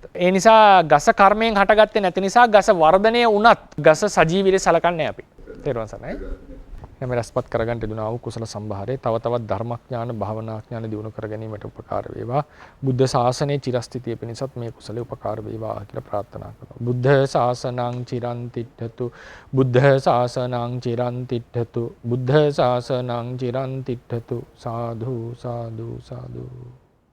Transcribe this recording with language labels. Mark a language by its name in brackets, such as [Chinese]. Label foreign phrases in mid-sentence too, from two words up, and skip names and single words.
[Sinhala] ඒ නිසා ගස කර්මයෙන් හටගත්තේ නැති නිසා ගස වර්ධනය වුණත් ගස සජීවීව සලකන්නේ අපි. තේරුවන් සරණයි. එනම් රසපත් කරගන්න දුනා වූ කුසල සම්භාරේ තව තවත් ධර්මඥාන භාවනාඥාන දියුණු කර ගැනීමට උපකාර වේවා. බුද්ධ ශාසනයේ චිරස්ථිතිය පිණිසත් මේ කුසලයේ උපකාර වේවා කියලා ප්‍රාර්ථනා කරනවා. [Pali] බුද්ධ ශාසනං චිරන් තිට්ඨතු. බුද්ධ ශාසනං චිරන් තිට්ඨතු. බුද්ධ ශාසනං චිරන් තිට්ඨතු. සාදු සාදු සාදු.